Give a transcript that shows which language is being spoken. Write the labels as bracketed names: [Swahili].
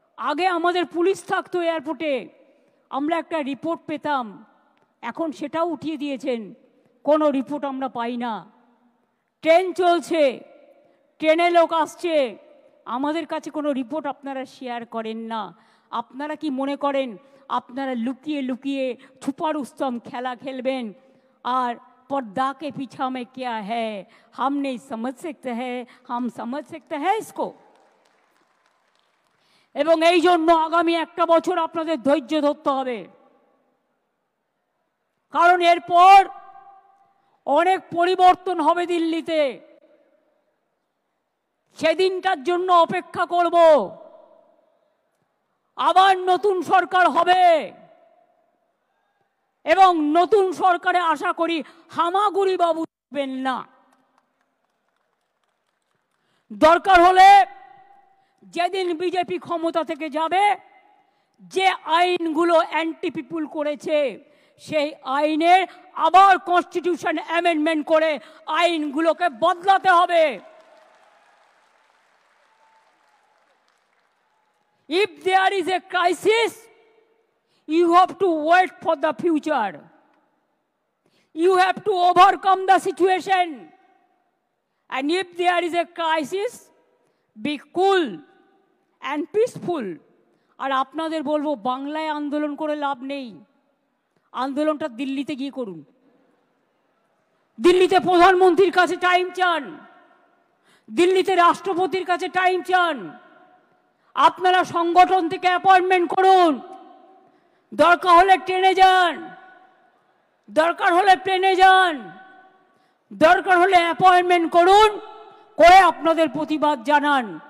[Bangla] আগে আমাদের পুলিশ থাকতো এয়ারপোর্টে, আমরা একটা রিপোর্ট পেতাম, এখন সেটাও উঠিয়ে দিয়েছেন, কোনো রিপোর্ট আমরা পাই না। ট্রেন চলছে, ট্রেনে লোক আসছে, আমাদের কাছে কোনো রিপোর্ট আপনারা শেয়ার করেন না। আপনারা কি মনে করেন আপনারা লুকিয়ে লুকিয়ে [Hindi] छुपा रुस्तम [Bangla] খেলা খেলবেন আর [Hindi] पर्दा के पीछा में क्या है हम नहीं समझ सकते हैं, हम समझ सकते हैं इसको। [Bangla] এবং এই জন্য আগামী একটা বছর আপনাদের ধৈর্য ধরতে হবে, কারণ এরপর অনেক পরিবর্তন হবে দিল্লিতে। সেদিনটার জন্য অপেক্ষা করব। আবার নতুন সরকার হবে এবং নতুন সরকারে আশা করি হামাগুড়ি বাবু থাকবেন না। দরকার হলে যেদিন বিজেপি ক্ষমতা থেকে যাবে, যে আইনগুলো অ্যান্টি পিপুল করেছে সেই আইনের আবার কনস্টিটিউশন অ্যামেন্ডমেন্ট করে আইনগুলোকে বদলাতে হবে। [English] If there is a crisis, you have to wait for the future. You have to overcome the situation. And if there is a crisis, be cool and peaceful. [Bangla] আর আপনাদের বলবো, বাংলায় আন্দোলন করে লাভ নেই, আন্দোলনটা দিল্লিতে গিয়ে করুন। দিল্লিতে প্রধানমন্ত্রীর কাছে টাইম চান, দিল্লিতে রাষ্ট্রপতির কাছে টাইম চান। আপনারা সংগঠন থেকে অ্যাপয়েন্টমেন্ট করুন, দরকার হলে ট্রেনে যান, দরকার হলে প্লেনে যান, দরকার হলে অ্যাপয়েন্টমেন্ট করুন, করে আপনাদের প্রতিবাদ জানান।